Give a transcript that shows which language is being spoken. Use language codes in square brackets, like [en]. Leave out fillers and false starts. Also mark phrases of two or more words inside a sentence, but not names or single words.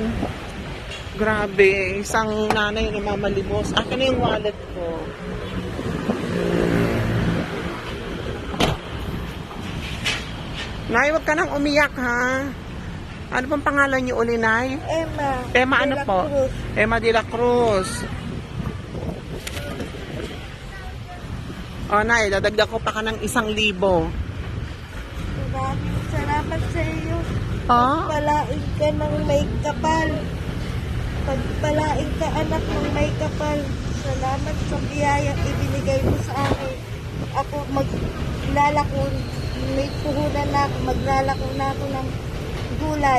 [tl] Grabe, isang nanay na mamalimos. Akin na yung wallet ko. Nay, wag ka nang umiyak, ha? Ano pong pangalan niyo uli, Nay? Emma. Emma de ano la po? Cruz. Emma de la Cruz. O, Nay, dadagdag ko pa ka ng 1,000. Maraming salamat sa iyo. Oh? Pagpalain ka ng may kapal. Pagpalain ka anak ng may kapal. Salamat sa biyayang ibinigay mo sa akin. Ako maglalako, may puhunan na ako, maglalako na ako ng gulay.